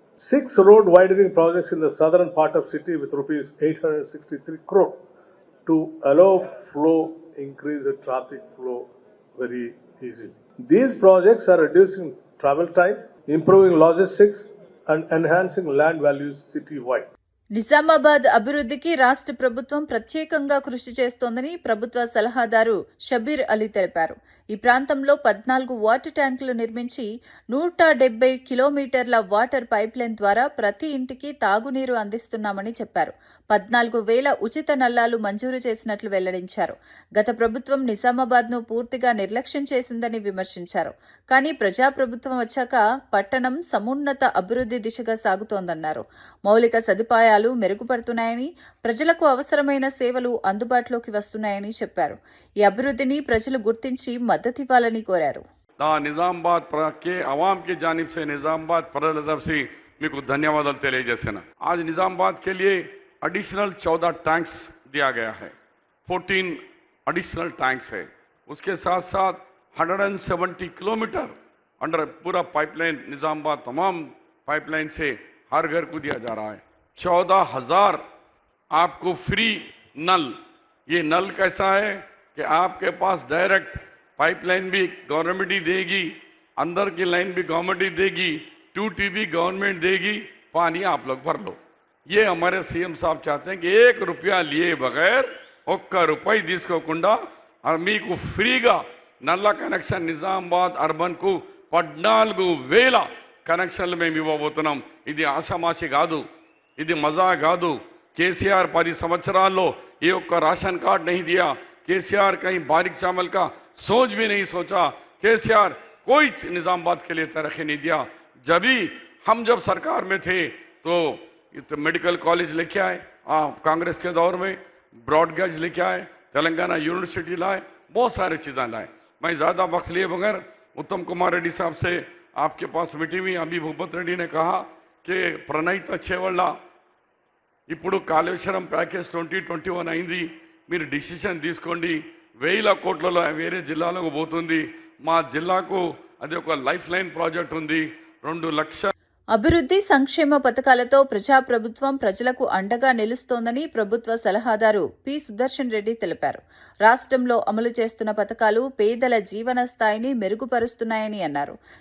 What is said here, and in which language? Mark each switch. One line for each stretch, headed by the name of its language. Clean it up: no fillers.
English: 6 road widening projects in the southern part of city with rupees 863 crore to allow flow, increase the traffic flow very easily. These projects are reducing travel time, improving logistics and enhancing land values city-wide.
Telugu: Nizamabad అభివృద్ధికి రాష్ట్ర ప్రభుత్వం ప్రత్యేకంగా కృషి చేస్తోందని ప్రభుత్వ సలహాదారు షబీర్ అలీ తెలిపారు. ఈ ప్రాంతంలో 14 వాటర్ ట్యాంకులు నిర్మించి 170 కిలోమీటర్ల వాటర్ పైప్లైన్ ద్వారా ప్రతి ఇంటికి తాగునీరు అందిస్తున్నామని చెప్పారు. 14,000 ఉచిత నల్లాలు మంజూరు చేసినట్లు వెల్లడించారు. గత ప్రభుత్వం నిజామాబాద్ను పూర్తిగా నిర్లక్ష్యం చేసిందని విమర్శించారు. కానీ ప్రజాప్రభుత్వం వచ్చాక పట్టణం సమున్నత అభివృద్ధి దిశగా సాగుతోందన్నారు. మౌలిక సదుపాయాలు మెరుగుపడుతున్నాయని, ప్రజలకు అవసరమైన సేవలు అందుబాటులోకి వస్తున్నాయని చెప్పారు. ఈ అభివృద్ధిని ప్రజలు గుర్తించి మద్దతివ్వాలని కోరారు.
Hindi: నిజామాబాద్ के आवाम की जानिब से निजामाबाद प्रजा तरफ से
Telugu: మీకు ధన్యవాదాలు తెలియజేస్తున్నా.
Hindi: आज निजामाबाद के लिए एडिशनल 14 टैंक्स दिया गया है. 14 एडिशनल टैंक्स है. उसके साथ साथ 170 किलोमीटर अंडर पूरा पाइपलाइन निजामाबाद तमाम पाइपलाइन से हर घर को दिया जा रहा है. 14,000 आपको फ्री नल. ये नल कैसा है कि आपके पास डायरेक्ट पाइपलाइन भी गवर्नमेंट ही देगी, अंदर की लाइन भी गवर्नमेंट ही देगी, टूटी भी गवर्नमेंट देगी, पानी आप लोग भर लो. ये हमारे सीएम साहब चाहते हैं कि 1 रुपया लिए बगैर
Telugu: 1 రూపాయి తీసుకోకుండా మీకు ఫ్రీగా నల్ల కనెక్షన్ నిజామాబాద్ అర్బన్ కు 14,000 కనెక్షన్లు మేము ఇవ్వబోతున్నాం. ఇది ఆషామాషి కాదు, ఇది మజా కాదు.
Hindi: కేసీఆర్ 10 సంవత్సరాల్లో ये ఒక్క राशन कार्ड नहीं दिया. केसीआर कहीं बारीक चावल का सोच भी नहीं सोचा. केसीआर कोई निजामाबाद के लिए तरक्की नहीं दिया. हम जब सरकार में थे तो मेडिकल कॉलेज लेके आए, कांग्रेस के दौर में ब्रॉडगेज लेके आए, तेलंगाना यूनिवर्सिटी लाए, बहुत सारी चीज़ें लाए. मैं ज़्यादा वक्त लिए बगैर उत्तम कुमार रेड्डी साहब से आपके पास मीटिंग हुई. अभी भूपत रेड्डी ने कहा कि प्रणीत अच्छेवल्ल
Telugu: ఇప్పుడు కాళేశ్వరం ప్యాకేజ్ 2021 అయింది, మీరు డిసిషన్ తీసుకోండి. 1,000 కోట్లలో వేరే జిల్లాలకు పోతుంది. మా జిల్లాకు అది ఒక లైఫ్ లైన్ ప్రాజెక్ట్ ఉంది. 2 లక్షల అభివృద్ధి సంక్షేమ పథకాలతో ప్రజాప్రభుత్వం ప్రజలకు అండగా నిలుస్తోందని ప్రభుత్వ సలహాదారు పి. సుదర్శన్ రెడ్డి తెలిపారు. రాష్ట్రంలో అమలు చేస్తున్న పథకాలు పేదల జీవన స్థాయిని మెరుగుపరుస్తున్నాయని అన్నారు.